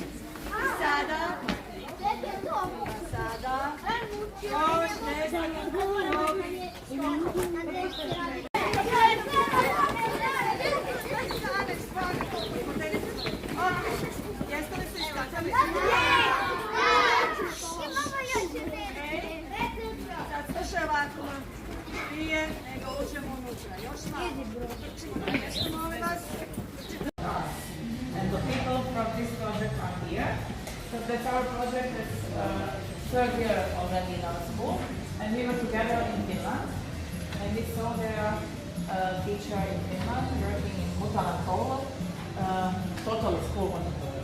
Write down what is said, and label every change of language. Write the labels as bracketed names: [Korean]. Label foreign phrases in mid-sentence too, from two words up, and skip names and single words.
[Bosnian] I sada, još jeste li se iskakali? Sad slušaj ovako, prije nego uđemo unutra. Još malo. Jeste, molim vas. [English] And the people from this project are here. So that's our project. It's third year already in our school, and we were together in Finland. And we saw their teacher in Finland working in Mutala Koulu, total school monitoring.